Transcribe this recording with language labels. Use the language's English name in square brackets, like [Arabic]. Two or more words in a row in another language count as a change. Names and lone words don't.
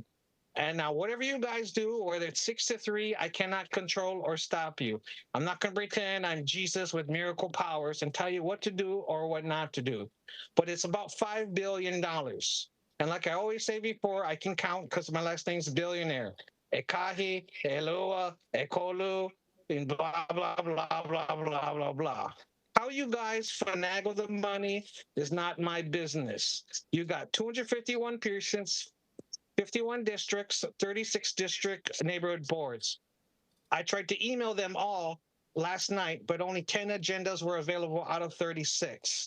[English] And now whatever you guys do, whether it's 6-3, I cannot control or stop you. I'm not going to pretend I'm Jesus with miracle powers and tell you what to do or what not to do. But it's about $5 billion. And like I always say before, I can count because my last name's Billionaire. [Hawaiian] Ekahi, ʻEloha, ʻEkolu, [English] and blah, blah, blah, blah, blah, blah, blah. How you guys finagle the money is not my business. You got 251 persons, 51 districts, 36 district neighborhood boards. I tried to email them all last night, but only 10 agendas were available out of 36.